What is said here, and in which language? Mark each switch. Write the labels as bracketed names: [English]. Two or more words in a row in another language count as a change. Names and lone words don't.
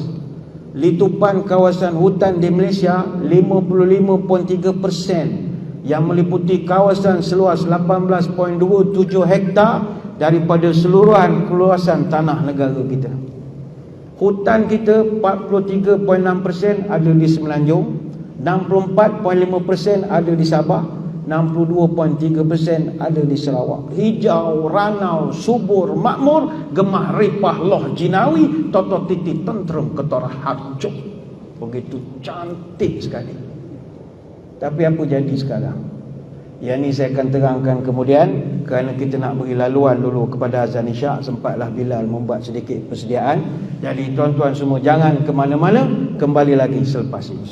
[Malay] Litupan kawasan hutan di Malaysia 55.3%, yang meliputi kawasan seluas 18.27 hektar daripada seluruhan keluasan tanah negara kita. Hutan kita 43.6% ada di Semenanjung, 64.5% ada di Sabah, 62.3% ada di Sarawak. Hijau, ranau, subur, makmur, [Javanese] gemah ripah loh jinawi, toto titi tenteram ketorah harcuk. [Malay] Begitu cantik sekali. Tapi apa jadi sekarang? Yang ini saya akan terangkan kemudian, kerana kita nak beri laluan dulu kepada azan isyak. Sempatlah Bilal membuat sedikit persediaan. Jadi tuan-tuan semua jangan ke mana-mana, kembali lagi selepas ini.